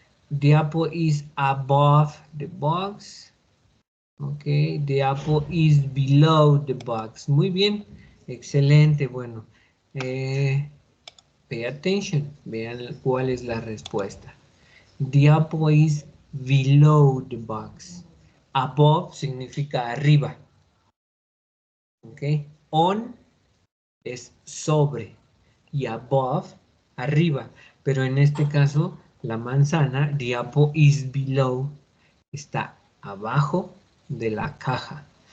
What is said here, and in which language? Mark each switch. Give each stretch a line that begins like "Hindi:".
English: The apple is above the box. Ok, the apple is below the box.
Spanish: Muy bien, excelente, bueno.
English: Pay attention,
Spanish: vean cuál es la respuesta.
English: The apple is below the box.
Spanish: Above significa arriba. Ok, on es sobre y above, arriba. Pero en este caso, la manzana,
English: the apple is below,
Spanish: está abajo de la caja.